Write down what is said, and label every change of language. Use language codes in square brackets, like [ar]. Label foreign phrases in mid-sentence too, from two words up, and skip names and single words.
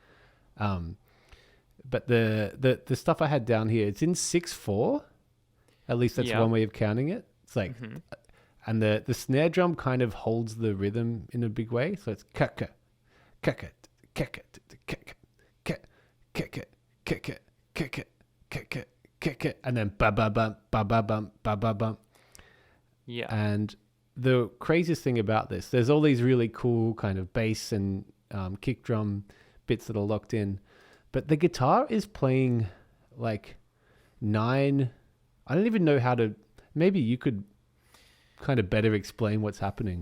[en] But the stuff I had down here, it's in 6/4. At least that's one way of counting it. It's like, and the snare drum kind of holds the rhythm in a big way. So it's kaka, kaka, kaka, kaka, kaka, kaka, kaka, kaka, kaka, kaka, and then ba ba bum, ba ba bum, ba ba bum. Yeah. And the craziest thing about this, there's all these really cool kind of bass and kick drum bits that are locked in, but the guitar is playing like 9. I don't even know how to. Maybe you could kind of better explain what's happening.